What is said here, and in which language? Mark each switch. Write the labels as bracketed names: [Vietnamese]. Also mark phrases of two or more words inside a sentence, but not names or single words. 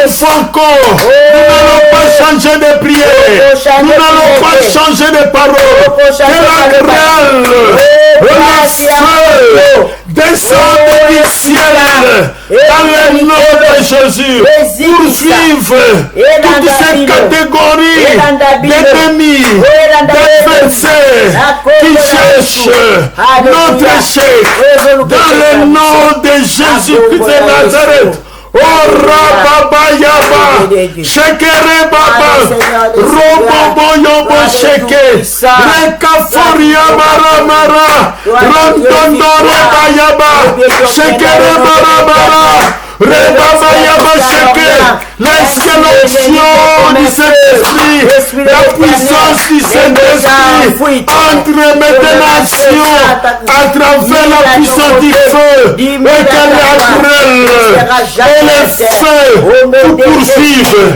[French] Une fois encore, nous n'allons pas changer de prière, nous n'allons pas changer de parole, que la grêle, le feu descende du ciel dans le nom de Jésus. Poursuivre toutes ces catégories d'ennemis, d'adversaires qui cherchent notre échec dans le nom de Jésus-Christ de Nazareth. Oh Rababa Yaba, Shekere Baba, Robobo Yobo Sheke, Rekaforia Maramara, Rondondore Bayaba, Shekere Marabara, Rebaba Yaba Sheke, l'excellence du Saint-Esprit, la puissance du Saint-Esprit entre mes nations à travers la puissance du feu et que la grêle et les feux vous poursuivent.